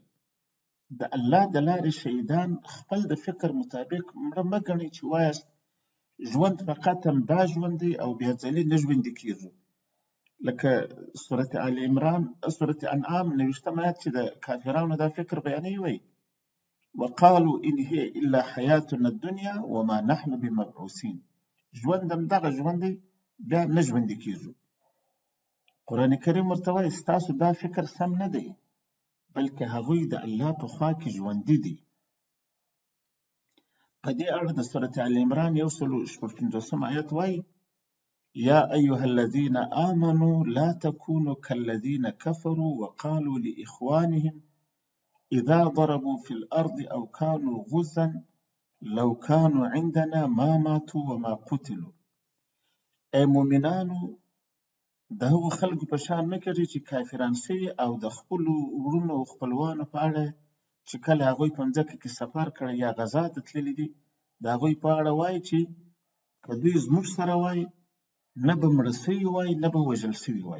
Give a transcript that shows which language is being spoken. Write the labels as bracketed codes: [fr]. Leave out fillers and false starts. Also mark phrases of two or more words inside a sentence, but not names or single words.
[ps] د الله د لارې شهیدان خپل د فکر مطابق مړه مه ګڼئ چې وایاست ژوند فقط همدا ژوند دی او بیا ځلې نه ژوندي کېږو، لکه سورة آل عمران سورة انعام 90 آیات چې د کافرانو دا فکر بیانوي، وایي [ar] وقالوا ان هي الا حیاتنا الدنیا وما نحن بمبعوثین. [ps] ژوند همدغه ژوند دی، بیا نه ژوندي کېږو. قرآن کریم ورته وایي ستاسو دا فکر سم نه دی، بلکې هغوی د الله په خوا کې ژوندي دي. په دې اړه د سورة آل عمران 150 آیت وایي [ar] یا ایها الذین آمنوا لا تکونوا كالذین کفروا وقالوا لإخوانهم اذا ضربوا في الارض او كانوا غزا لو كانوا عندنا ما ماتوا وما قتلوا. [ps] ای مؤمنانو د هغو خلکو په شان مه کېږئ چې کافران شوي او د خپلو وروڼو او خپلوانو په اړه چې کله هغوی په مځکه کې سفر کړی یا غزا ته تللي دي، د هغوی په اړه وایي چې که دوی زموږ سره وای نه به مړه سوي وای نه به وژل سوي وای.